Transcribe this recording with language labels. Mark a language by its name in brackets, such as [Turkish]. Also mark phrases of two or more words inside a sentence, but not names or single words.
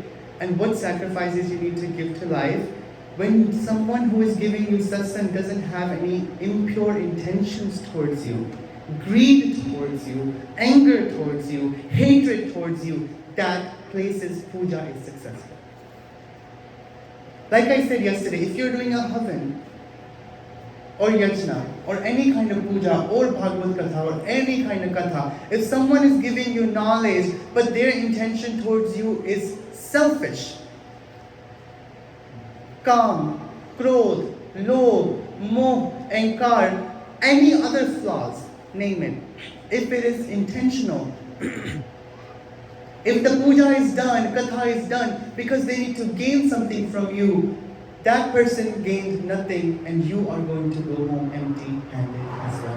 [English] And what sacrifices you need to give to life? When someone who is giving you satsang doesn't have any impure intentions towards you, greed towards you, anger towards you, hatred towards you, that place's puja is successful. Like I said yesterday, if you're doing a havan, or yajna, or any kind of puja, or Bhagavad Katha, or any kind of katha, if someone is giving you knowledge, but their intention towards you is selfish, [Hindi] kam, krodh, lobh, moh, ankar, [English] any other flaws, name it. If it is intentional, if the puja is done, katha is done, because they need to gain something from you, that person gained nothing and you are going to go home empty-handed as well.